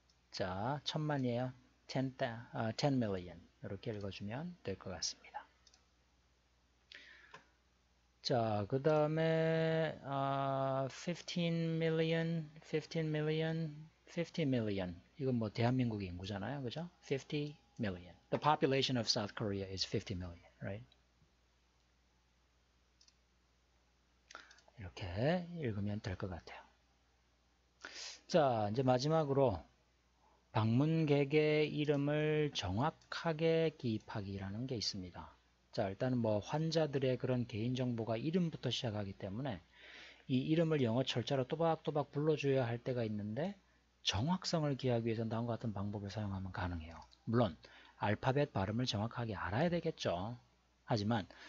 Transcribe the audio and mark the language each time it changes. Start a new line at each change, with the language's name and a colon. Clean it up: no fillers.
Korean: 자, 1000만이에요.
English: 10 million
Korean: 이렇게 읽어주면 될 것 같습니다. 자, 그 다음에
English: 15 million, 15 million, 50 million.
Korean: 이건 뭐 대한민국의 인구잖아요. 그죠? 50 million.
English: The population of South Korea is 50 million, right?
Korean: 이렇게 읽으면 될 것 같아요. 자, 이제 마지막으로 방문객의 이름을 정확하게 기입하기라는 게 있습니다. 자, 일단은 뭐 환자들의 그런 개인정보가 이름부터 시작하기 때문에 이 이름을 영어 철자로 또박또박 불러줘야 할 때가 있는데 정확성을 기하기 위해서 다음과 같은 방법을 사용하면 가능해요. 물론 알파벳 발음을 정확하게 알아야 되겠죠. 하지만